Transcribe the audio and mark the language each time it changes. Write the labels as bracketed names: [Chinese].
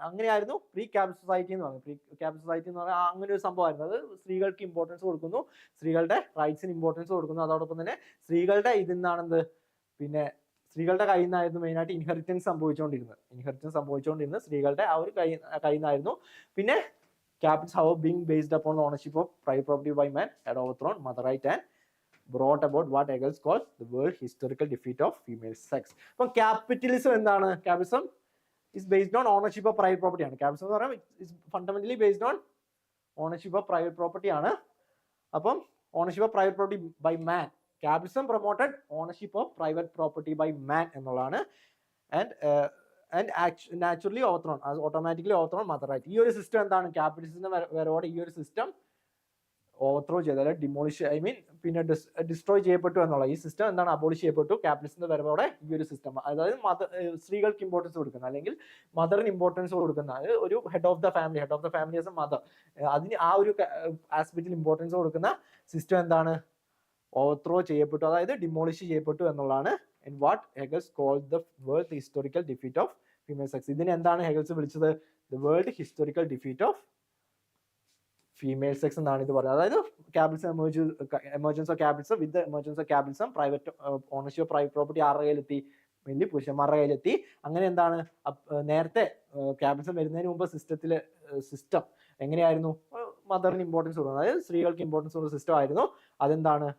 [Malayalam] അങ്ങനെയായിരുന്നു pre capital society എന്ന് പറയുന്നത്. പ്രീ ക്യാപിറ്റൽ സൊസൈറ്റി എന്ന് പറഞ്ഞാൽ അങ്ങനെ ഒരു സംഭവമായിരുന്നു. അത് സ്ത്രീകൾക്ക് ഇമ്പോർട്ടൻസ് കൊടുക്കുന്നു, സ്ത്രീകളുടെ റൈറ്റ്സിന് ഇമ്പോർട്ടൻസ് കൊടുക്കുന്നു. അതോടൊപ്പം തന്നെ സ്ത്രീകളുടെ ഇതിന്നാണെന്ത് പിന്നെ സ്ത്രീകളുടെ കയ്യിൽ നിന്നായിരുന്നു മെയിനായിട്ട് ഇൻഹെറിറ്റൻസ് സംഭവിച്ചുകൊണ്ടിരുന്നത് സ്ത്രീകളുടെ ആ ഒരു കയ്യിൽ നിന്നായിരുന്നു. [English] പിന്നെ capitals have been based upon the ownership of private property by man had overthrown mother right and brought about what Hegel calls the world historical defeat of female sex. [Malayalam] അപ്പോൾ capitalism എന്താണ്? [English] Capitalism is based on ownership of private property ആണ്. Capitalism [Malayalam] എന്ന് പറയുന്നത് [English] is fundamentally based on ownership of private property ആണ്. അപ്പം ownership of private property by man. Capitalism promoted ownership of private property by man എന്നുള്ളതാണ്. And naturally overthrown, as automatically overthrown mother right. [Malayalam] ഈ ഒരു system എന്താണ്? ക്യാപിറ്റലിസത്തിന്റെ വരവോടെ ഈ ഒരു system overthrow ചെയ്ത്, അല്ലെ ഡിമോളിഷ്, പിന്നെ ഡിസ്ട്രോയ് ചെയ്യപ്പെട്ടു എന്നുള്ള ഈ സിസ്റ്റം എന്താണ്? അബോളിഷ് ചെയ്യപ്പെട്ടു. ക്യാപിറ്റലിസത്തിന്റെ വരവോടെ ഈ ഒരു സിസ്റ്റം, അതായത് സ്ത്രീകൾക്ക് ഇമ്പോർട്ടൻസ് കൊടുക്കുന്ന, അല്ലെങ്കിൽ മദറിന് ഇമ്പോർട്ടൻസ് കൊടുക്കുന്ന, ഒരു head of the family as A mother, അതിന് ആ ഒരു ആസ്പെക്റ്റിൽ ഇമ്പോർട്ടൻസ് കൊടുക്കുന്ന സിസ്റ്റം എന്താണ്? ഓവർത്രോ ചെയ്യപ്പെട്ടു, അതായത് ഡിമോളിഷ് ചെയ്യപ്പെട്ടു എന്നുള്ളതാണ്. [English] And what Hegel called the world historical defeat of female sex. [Malayalam] ഇതിനെ എന്താണ് ഹെഗൽസ് വിളിച്ചത്? [English] The world historical defeat of female sex [Malayalam] എന്നാണ് ഇത് പറയുന്നത്. [English] അതായത് capitalism emergence of capitalism, with emergence of capitalism private ownership of private property [Malayalam] ആരുടെ കയ്യിലെത്തി? Mainly പുരുഷന്മാരുടെ കയ്യിലെത്തി. അങ്ങനെ എന്താണ് നേരത്തെ ക്യാപിറ്റലിസം വരുന്നതിന് മുമ്പ് സിസ്റ്റം എങ്ങനെയായിരുന്നു? മദറിന് ഇമ്പോർട്ടൻസ് കൊടുക്കുന്നത്, അതായത് സ്ത്രീകൾക്ക് ഇമ്പോർട്ടൻസ് കൊടുക്കുന്ന സിസ്റ്റം ആയിരുന്നു. അതെന്താണ്?